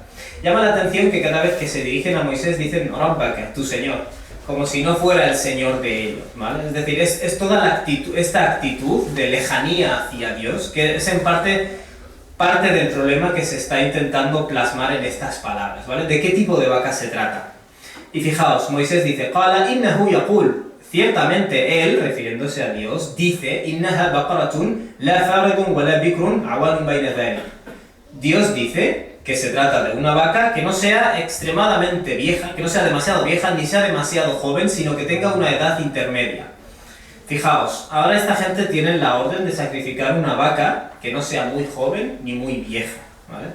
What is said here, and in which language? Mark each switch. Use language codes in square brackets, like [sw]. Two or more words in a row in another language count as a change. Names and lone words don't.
[es] Llama la atención que cada vez que se dirigen a Moisés dicen Rabbaka, tu Señor, como si no fuera el Señor de ellos, ¿vale? Es decir, es toda esta actitud de lejanía hacia Dios, que es en parte del problema que se está intentando plasmar en estas palabras, ¿vale? ¿De qué tipo de vaca se trata? Y fijaos, Moisés dice, [ar] قال إنه يقول, [es] ciertamente él, refiriéndose a Dios, dice, [ar] إنها بقرة لا فارض ولا بكر عوان بين ذلك. [es] Dios dice que se trata de una vaca que no sea extremadamente vieja, que no sea demasiado vieja ni sea demasiado joven, sino que tenga una edad intermedia. Fijaos, ahora esta gente tiene la orden de sacrificar una vaca que no sea muy joven ni muy vieja, ¿vale?